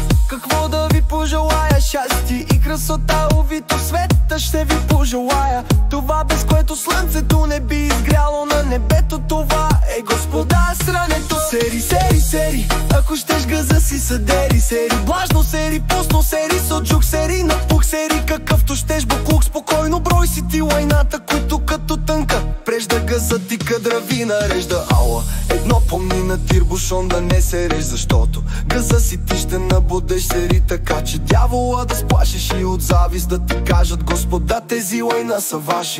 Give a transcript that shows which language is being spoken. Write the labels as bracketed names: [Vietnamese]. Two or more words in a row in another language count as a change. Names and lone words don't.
[Bulgarian] какво да ви пожелая? Щастие и красота, увито в света ще ви пожелая. Това, без което слънцето не би изгряло на небето, това е господа срането. Сери, сери, сери, ако щеш газа си съдери. Сери, влажно, сери, пусно, сери, соджук, сери, напух, сери, какъвто щеш буклук. Спокойно брой си ти лайната, които като тънка прежда газа ти кадрави нарежда. Ала, едно помни на тирбушон да не се реж, защото газа си ти ще набудеш сери, така че дявола да сплашиш и от завист да ти кажат: господа, тези лайна са ваши.